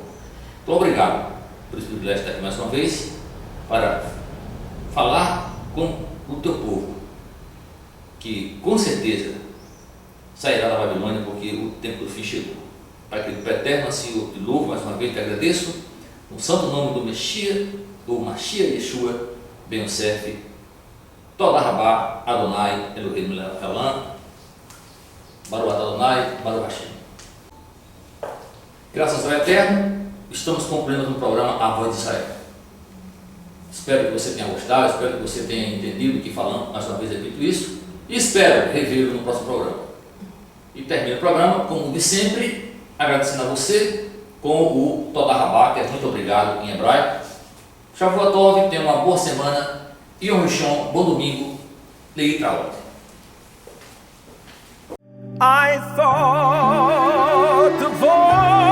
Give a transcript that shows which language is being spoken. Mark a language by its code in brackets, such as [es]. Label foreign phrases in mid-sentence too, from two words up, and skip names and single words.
[pt] Então, obrigado por esse privilégio de estar aqui mais uma vez, para falar com o Teu povo, que com certeza sairá da Babilônia, porque o tempo do fim chegou. Pai querido, eterno, assim eu te louvo mais uma vez, te agradeço, no santo nome do Messias, o [he] משיח ישוע, בן יוסף, תודה רבה, אדוני, אלוהים מלך העולם, ברוך אדוני, ברוך השם. [pt] Graças ao Eterno, estamos concluindo no programa A Voz de Israel. Espero que você tenha gostado, espero que você tenha entendido o que falamos, mais uma vez repito isso, e espero revê-lo no próximo programa. E termino o programa, como de sempre, agradecendo a você com o [he] תודה רבה, [pt] que é muito obrigado em hebraico. [he] שבוע טוב, [pt] tenha uma boa semana. [he] יום ראשון, [pt] bom domingo, [he] להתראות. [en] I thought the voice